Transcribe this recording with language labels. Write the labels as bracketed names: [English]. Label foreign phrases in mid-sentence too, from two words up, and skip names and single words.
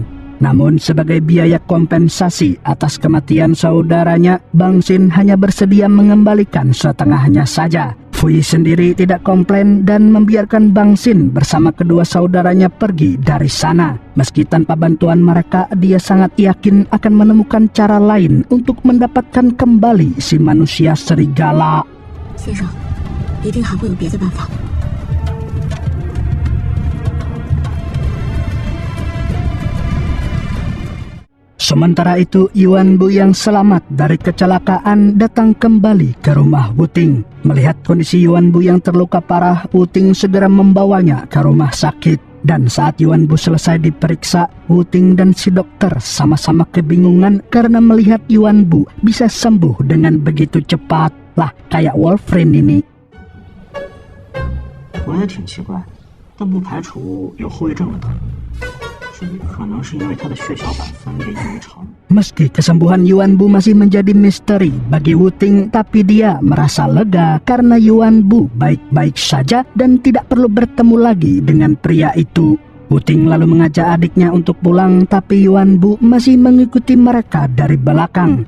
[Indonesian] Namun sebagai biaya kompensasi atas kematian saudaranya, Bang Sin hanya bersedia mengembalikan setengahnya saja. Fu Yi sendiri tidak komplain dan membiarkan Bang Sin bersama kedua saudaranya pergi dari sana. Meski tanpa bantuan mereka, dia sangat yakin akan menemukan cara lain untuk mendapatkan kembali si manusia serigala. [Chinese] 先生，一定还会有别的办法。 [Indonesian] Sementara itu, Yuan Bu yang selamat dari kecelakaan datang kembali ke rumah Wuting. Melihat kondisi Yuan Bu yang terluka parah, Wuting segera membawanya ke rumah sakit. Dan saat Yuan Bu selesai diperiksa, Wuting dan si dokter sama-sama kebingungan karena melihat Yuan Bu bisa sembuh dengan begitu cepat. Lah, kayak Wolverine ini. [Chinese] 我也挺奇怪，但不排除有后遗症的可能。可能是因为他的血小板分裂异常。 [Indonesian] Meski kesembuhan Yuan Bu masih menjadi misteri bagi Wuting, tapi dia merasa lega karena Yuan Bu baik-baik saja dan tidak perlu bertemu lagi dengan pria itu. Wuting lalu mengajak adiknya untuk pulang, tapi Yuan Bu masih mengikuti mereka dari belakang.